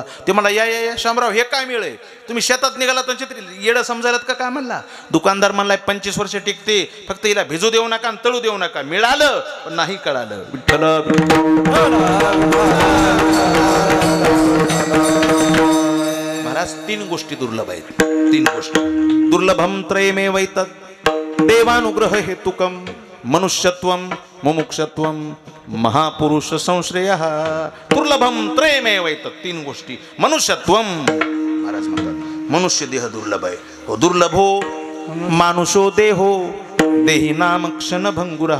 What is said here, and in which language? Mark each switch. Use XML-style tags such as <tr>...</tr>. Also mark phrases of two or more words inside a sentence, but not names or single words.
<mr>ते मला या या या शामराव हे काय मिळे, तुम्ही शेतात निघाला तर छत्री येडं समजायलात का काय म्हणला. दुकानदार म्हणलाय 25 वर्ष टिकते, फक्त हिला भिजू देऊ नका आणि तळू देऊ नका. मिळालं पण नाही कळालं. विठ्ठल महाराज 3 गोष्टी दुर्लभ आहेत.</mr> <sa>3 गोष्टी दुर्लभम त्रयमेवैतत् देवानुग्रह हेतुकम मनुष्यत्वम मुमुक्षत्वम महापुरुष संश्रयः. दुर्लभम त्रयमेवैतत् 3 गोष्टी.</sa> <mr>मनुष्यत्वम, महाराज म्हणतात मनुष्य देह दुर्लभ आहे.</mr> <sa>हो दुर्लभो मानुषो देहो देही नाम क्षण भंगुरः.</sa>